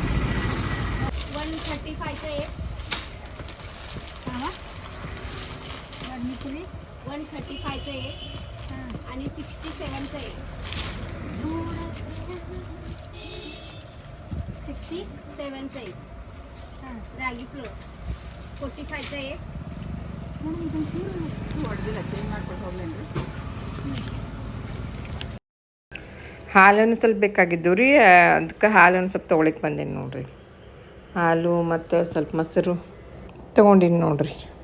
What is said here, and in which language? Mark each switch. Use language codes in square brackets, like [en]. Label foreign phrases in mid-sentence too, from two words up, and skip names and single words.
[mr] 135चं एक 135चं एक आणि 67चं एक. 67चं एक रागी फ्लोर. 45चं एक [kn] ಹಾಲನ್ನು ಸ್ವಲ್ಪ ಬೇಕಾಗಿದ್ದವು ರೀ. ಅದಕ್ಕೆ ಹಾಲನ್ನು ಸ್ವಲ್ಪ ತೊಗೊಳಕ್ಕೆ ಬಂದೀನಿ ನೋಡ್ರಿ. ಹಾಲು ಮತ್ತು ಸ್ವಲ್ಪ ಮೊಸರು ತೊಗೊಂಡಿನಿ ನೋಡ್ರಿ.